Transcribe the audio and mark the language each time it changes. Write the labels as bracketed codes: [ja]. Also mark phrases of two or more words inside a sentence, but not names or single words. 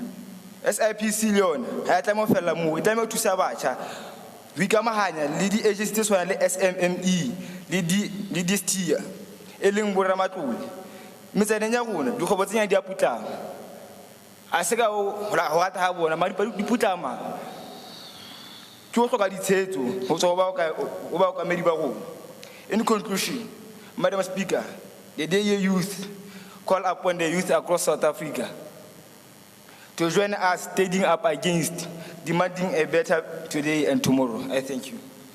[st] SIPC le yona ha e tlameha ho fella mo, e tlameha ho thusa batjha Re ikamahanya le di-agency tse tshwanang le SMME le di-STIA e leng boramatlole. Metsaneng ya rona dikgwebo tse nyane di a putlama. A se ka ho rata ha bona mara di putlama. Ke ho hloka ditshehetso ho tswa ho baokamedi ba rona. [en] In conclusion, Madam Speaker, the DA youth call upon the youth across South Africa to join us standing up against demanding a better today and tomorrow. I thank you.